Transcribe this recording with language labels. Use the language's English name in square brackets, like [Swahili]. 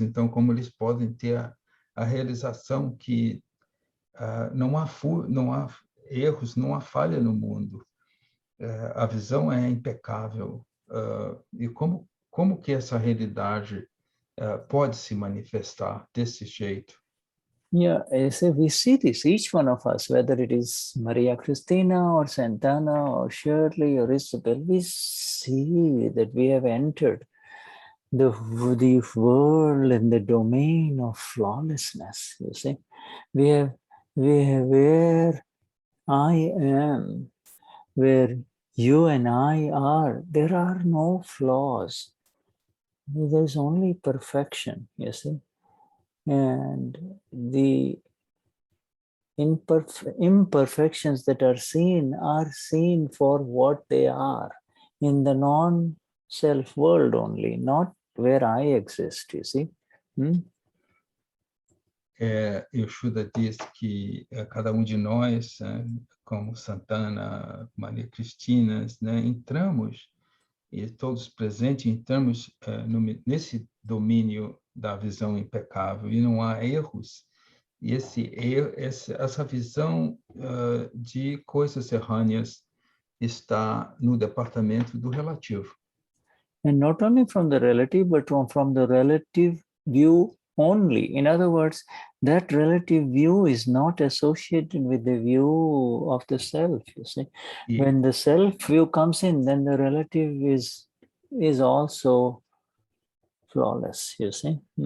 [Portuguese] Então, como eles podem ter a realização que não há erros, não há falha no mundo. A visão é impecável. E como que essa realidade pode se manifestar desse jeito? [English] Yeah, so we see this, each one of us, whether it is Maria Cristina or Santana or Shirley or Isabel, we see that we have entered the world and the domain of flawlessness, you see. We have where I am, where you and I are, there are no flaws. There's only perfection, you see. And the imperfections that are seen for what they are in the non-self world only, not where I exist, you see. [Portuguese] E o Shuddha diz que cada um de nós, como Santana, Maria Cristina, entramos, e todos presentes, entramos nesse domínio da visão impecável, e não há erros. E essa visão de coisas errôneas está no departamento do relativo. [English] And not only from the relative, but from the relative view only. In other words, that relative view is not associated with the view of the self, you see. When the self view comes in, then the relative is also flawless, you see.